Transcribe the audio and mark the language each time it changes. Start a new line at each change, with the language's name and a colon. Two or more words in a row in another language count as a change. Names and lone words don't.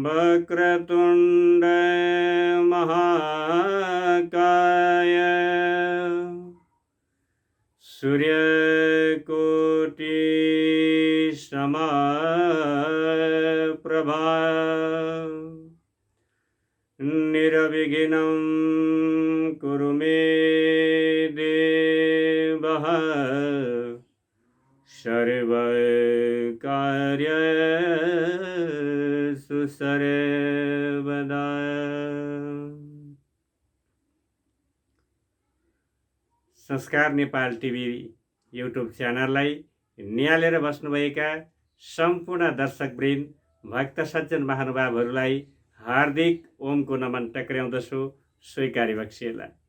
Sanskrit: वक्रतुण्ड महाकाय सूर्यकोटि समप्रभा निर्विघ्नं कुरु मे देव सर्वकार्येषु सर्वदा।
Nepali: संस्कार नेपाल टिभी युट्युब च्यानललाई निहालेर बस्नुभएका सम्पूर्ण दर्शकवृन्द भक्त सज्जन महानुभावहरूलाई हार्दिक ओमको नमन टक्र्याउँदछु, स्वीकारी बक्सिएला।